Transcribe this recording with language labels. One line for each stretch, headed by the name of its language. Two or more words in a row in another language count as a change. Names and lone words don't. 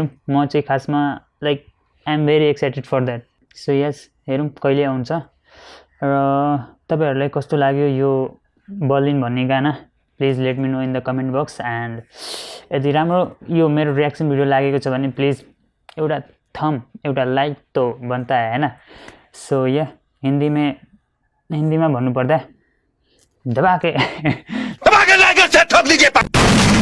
Nepali: म चाहिँ खासमा
English: like I am very excited for that.
Nepali: सो हेरौँ कहिले आउँछ. र तपाईँहरूलाई कस्तो लाग्यो यो बर्लिन भन्ने गाना
English: please let me know in the comment box.
Nepali: एन्ड यदि राम्रो यो मेरो
English: reaction video
Nepali: लागेको छ भने प्लिज एउटा लाइक
Hindi: तो बनता है
Nepali: हैन. सो हिन्दीमा भन्नुपर्दा धमाके लागेको छ
Hindi: ठोक लीजिए.